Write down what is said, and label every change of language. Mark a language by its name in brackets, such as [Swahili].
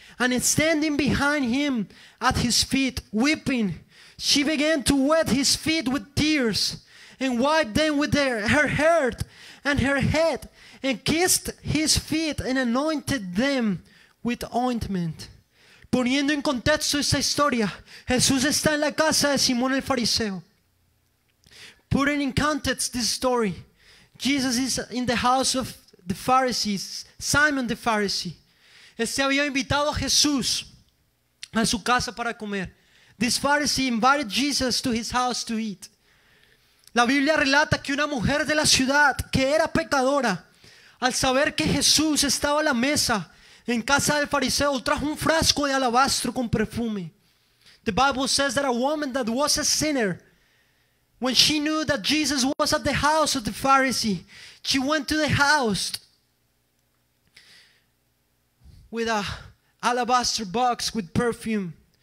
[English] And standing behind him at his feet, weeping, she began to wet his feet with tears, and wiped them with her hair and her head, and kissed his feet, and anointed them with ointment. [Spanish] Poniendo en contexto esta historia, Jesús está en la casa de Simón el fariseo. [English] Putting in context this story, Jesus is in the house of the Pharisees, Simon the Pharisee. [Spanish] Este había invitado a Jesús a su casa para comer. [English] This Pharisee invited Jesus to his house to eat. [Spanish] La Biblia relata que una mujer de la ciudad que era pecadora, al saber que Jesús estaba a la mesa en casa del fariseo, trajo un frasco de alabastro con perfume. [English] The Bible says that a woman that was a sinner, when she knew that Jesus was at the house of the Pharisee, she went to the house with a alabaster box with perfume.